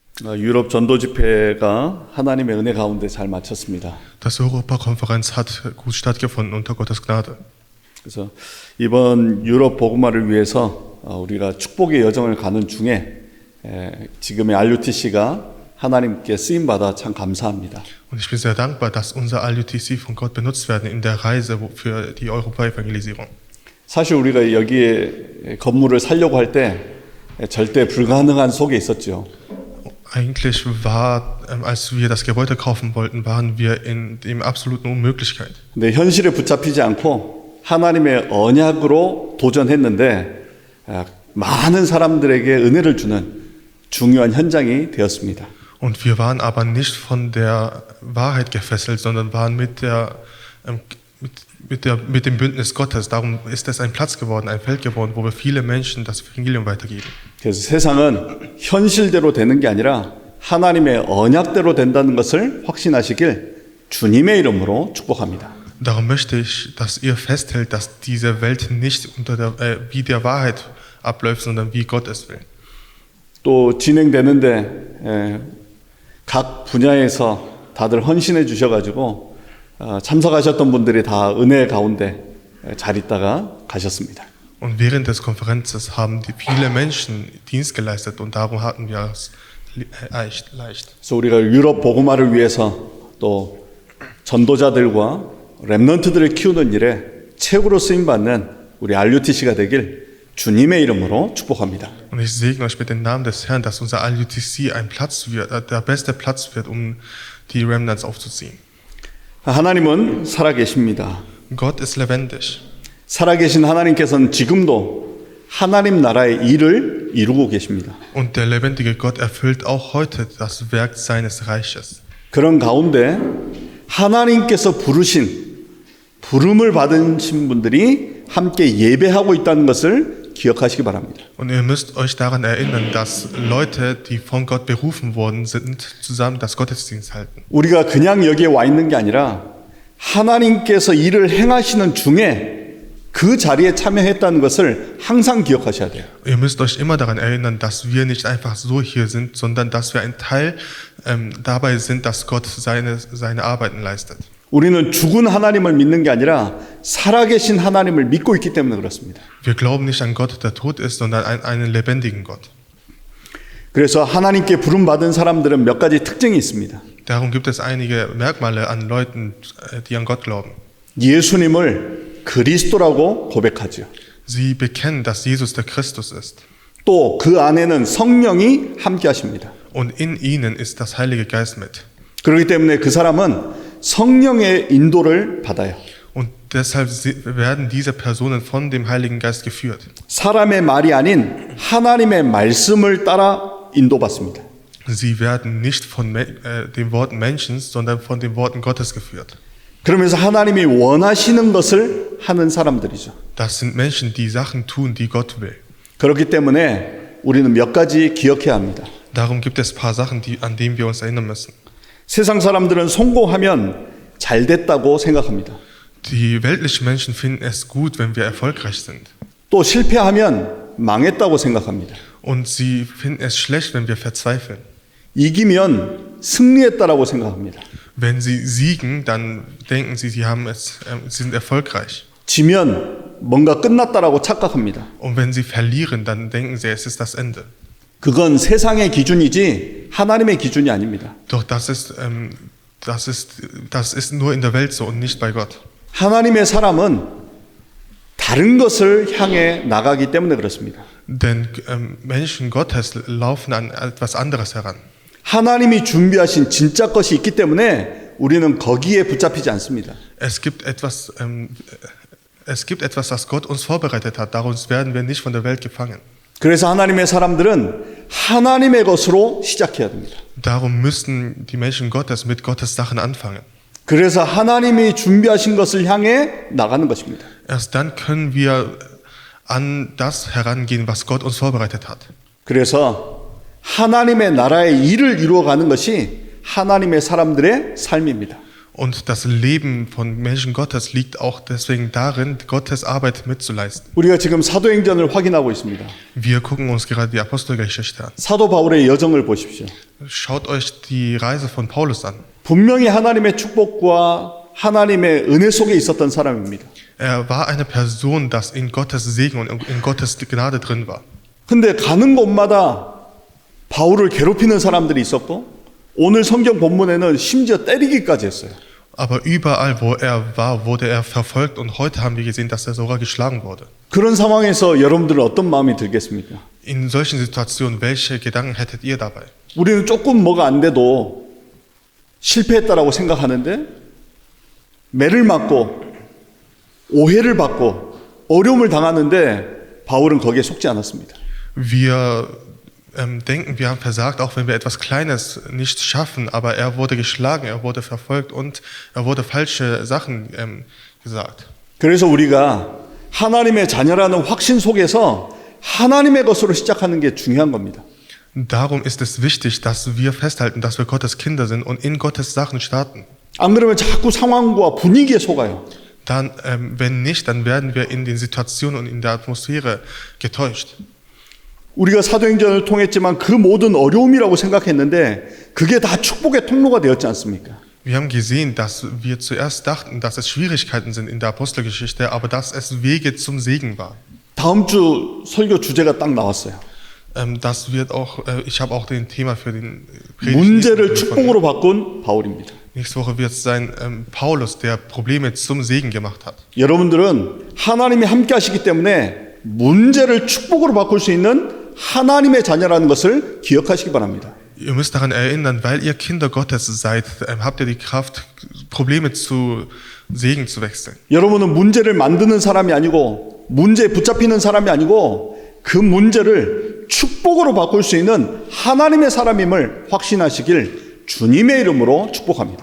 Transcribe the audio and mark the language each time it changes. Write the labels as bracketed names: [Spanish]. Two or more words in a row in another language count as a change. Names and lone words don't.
[Korean] 유럽 전도 집회가 하나님의 은혜 가운데 잘 마쳤습니다. [German] Das Europakonferenz hat gut stattgefunden unter Gottes Gnade. [Korean] 그래서 이번 유럽 복음화를 위해서 우리가 축복의 여정을 가는 중에 지금의 RUTC가 하나님께 쓰임 받아 참 감사합니다. [German] Und ich bin sehr dankbar, dass unser RUTC von Gott benutzt werden in der Reise für die Europa-Evangelisierung. [Korean] 사실 우리가 여기에 건물을 살려고 할 때 절대 불가능한 속에 있었죠. [German] Eigentlich war, als wir das Gebäude kaufen wollten, waren wir in der absoluten Unmöglichkeit. [Korean] 근데 현실에 붙잡히지 않고 하나님의 언약으로 도전했는데 많은 사람들에게 은혜를 주는 중요한 현장이 되었습니다. [German] Und wir waren aber nicht von der Wahrheit gefesselt, sondern waren mit dem Bündnis Gottes. Darum ist es ein Platz geworden, ein Feld geworden, wo wir viele Menschen das Evangelium weitergeben. [Korean] 그래서 세상은 현실대로 되는 게 아니라 하나님의 언약대로 된다는 것을 확신하시길 주님의 이름으로 축복합니다. [German] Darum möchte ich, dass ihr festhält, dass diese Welt nicht wie der Wahrheit abläuft, sondern wie Gott es will. [Korean] 또 진행되는데 각 분야에서 다들 헌신해 주셔가지고 참석하셨던 분들이 다 은혜 가운데 잘 있다가 가셨습니다. [German] Und während des Konferenzes haben viele Menschen Dienst geleistet und darum hatten wir es leicht. [Korean] 그래서 우리가 유럽 복음화를 위해서 또 전도자들과 렘넌트들을 키우는 일에 최고로 쓰임 받는 우리 RUTC가 되길 주님의 이름으로 축복합니다. [German] Und ich segne euch mit dem Namen des Herrn, dass unser RUTC ein Platz wird, der beste Platz wird, die Remnants aufzuziehen. [Korean] 하나님은 살아계십니다. [German] Gott ist lebendig. [Korean] 살아계신 하나님께서는 지금도 하나님 나라의 일을 이루고 계십니다. [German] Und der lebendige Gott erfüllt auch heute das Werk seines Reiches. [Korean] 그런 가운데 하나님께서 부름을 받으신 분들이 함께 예배하고 있다는 것을 기억하시기 바랍니다. [German] Und ihr müsst euch daran erinnern, dass Leute, die von Gott berufen worden sind, zusammen das Gottesdienst halten. [Korean] 우리가 그냥 여기에 와 있는 게 아니라 하나님께서 일을 행하시는 중에 그 자리에 참여했다는 것을 항상 기억하셔야 돼요. [German] Ihr müsst euch immer daran erinnern, dass wir nicht einfach so hier sind, sondern dass wir ein Teil dabei sind, dass Gott seine Arbeiten leistet. [Korean] 우리는 죽은 하나님을 믿는 게 아니라 살아계신 하나님을 믿고 있기 때문에 그렇습니다. [German] Wir glauben nicht an Gott, der tot ist, sondern an einen lebendigen Gott. [Korean] 그래서 하나님께 부름받은 사람들은 몇 가지 특징이 있습니다. [German] Darum gibt es einige Merkmale an Leuten, die an Gott glauben. [Korean] 예수님을 그리스도라고 고백하죠. [German] Sie bekennen, dass Jesus der Christus ist. [Korean] 또 그 안에는 성령이 함께 하십니다. [German] Und in ihnen ist das Heilige Geist mit. [Korean] 그렇기 때문에 그 사람은 성령의 인도를 받아요. [German] Und deshalb werden diese Personen von dem Heiligen Geist geführt. [Korean] 사람의 말이 아닌 하나님의 말씀을 따라 인도받습니다. [German] Sie werden nicht von den Worten Menschen, sondern von den Worten Gottes geführt. [Korean] 그러면서 하나님이 원하시는 것을 하는 사람들이죠. [German] Das sind Menschen, die Sachen tun, die Gott will. [Korean] 그렇기 때문에 우리는 몇 가지 기억해야 합니다. [German] Darum gibt es ein paar Sachen, an denen wir uns erinnern müssen. [Korean] 세상 사람들은 성공하면 잘 됐다고 생각합니다. [German] Die weltlichen Menschen finden es gut, wenn wir erfolgreich sind. [Korean] 또 실패하면 망했다고 생각합니다. [German] Und sie finden es schlecht, wenn wir verzweifeln. [Korean] 이기면 승리했다라고 생각합니다. [German] Wenn sie siegen, dann denken sie, sie sind erfolgreich. [Korean] 지면 뭔가 끝났다라고 착각합니다. [German] Und wenn sie verlieren, dann denken sie, es ist das Ende. [Korean] 그건 세상의 기준이지 하나님의 기준이 아닙니다. [German] Doch das ist nur in der Welt so und nicht bei Gott. [Korean] 하나님의 사람은 다른 것을 향해 나가기 때문에 그렇습니다. [German] Denn Menschen Gottes laufen an etwas anderes heran. [Korean] 하나님이 준비하신 진짜 것이 있기 때문에 우리는 거기에 붙잡히지 않습니다. [German] Es gibt etwas, das Gott uns vorbereitet hat. Darum werden wir nicht von der Welt gefangen. [Korean] 그래서 하나님의 사람들은 하나님의 것으로 시작해야 됩니다. [German] Darum müssen die Menschen Gottes mit Gottes Sachen anfangen. [Korean] 그래서 하나님이 준비하신 것을 향해 나가는 것입니다. [German] Erst dann können wir an das herangehen, was Gott uns vorbereitet hat. [Korean] 그래서 하나님의 나라의 일을 이루어가는 것이 하나님의 사람들의 삶입니다. [German] Und das Leben von Menschen Gottes liegt auch deswegen darin, Gottes Arbeit mitzuleisten. [Korean] 우리가 지금 사도행전을 확인하고 있습니다. [German] Wir gucken uns gerade die Apostelgeschichte an. [Korean] 사도 바울의 여정을 보십시오. [German] Schaut euch die Reise von Paulus an. [Korean] 분명히 하나님의 축복과 하나님의 은혜 속에 있었던 사람입니다. [German] Er war eine Person, das in Gottes Segen und in Gottes Gnade drin war. [Korean] 근데 가는 곳마다 바울을 괴롭히는 사람들이 있었고 오늘 성경 본문에는 심지어 때리기까지 했어요. [German] Aber überall, wo er war, wurde er verfolgt und heute haben wir gesehen, dass er sogar geschlagen wurde. [Korean] 그런 상황에서 여러분들은 어떤 마음이 들겠습니까? [German] In solchen Situationen, welche Gedanken hättet ihr dabei? [Korean] 우리는 조금 뭐가 안 돼도 실패했다라고 생각하는데 매를 맞고 오해를 받고 어려움을 당하는데 바울은 거기에 속지 않았습니다. [German] Wir denken, wir haben versagt, auch wenn wir etwas Kleines nicht schaffen, aber er wurde geschlagen, er wurde verfolgt und er wurde falsche Sachen gesagt. [Korean] 그래서 우리가 하나님의 자녀라는 확신 속에서 하나님의 것으로 시작하는 게 중요한 겁니다. [German] Darum ist es wichtig, dass wir festhalten, dass wir Gottes Kinder sind und in Gottes Sachen starten. [Korean] 안 그러면 자꾸 상황과 분위기에 속아요. [German] Dann, wenn nicht, dann werden wir in den Situationen und in der Atmosphäre getäuscht. [Korean] 우리가 사도행전을 통했지만 그 모든 어려움이라고 생각했는데 그게 다 축복의 통로가 되었지 않습니까? [German] Wir haben gesehen, dass wir zuerst dachten, dass es Schwierigkeiten sind in der Apostelgeschichte, aber dass es Wege zum Segen war. [Korean] 다음 주 설교 주제가 딱 나왔어요. [German] Das wird auch, ich habe auch den Thema für den [Korean] 문제를 축복으로 바꾼 바울입니다. [German] Nächste Woche wird es sein Paulus, der Probleme zum Segen gemacht hat. [Korean] 여러분들은 하나님이 함께 하시기 때문에 문제를 축복으로 바꿀 수 있는 하나님의 자녀라는 것을 기억하시기 바랍니다. [German] Ihr müsst daran erinnern, weil ihr Kinder Gottes seid, habt ihr die Kraft, Probleme zu Segen zu wechseln. [Korean] 여러분은 문제를 만드는 사람이 아니고 문제에 붙잡히는 사람이 아니고 그 문제를 축복으로 바꿀 수 있는 하나님의 사람임을 확신하시길 주님의 이름으로 축복합니다.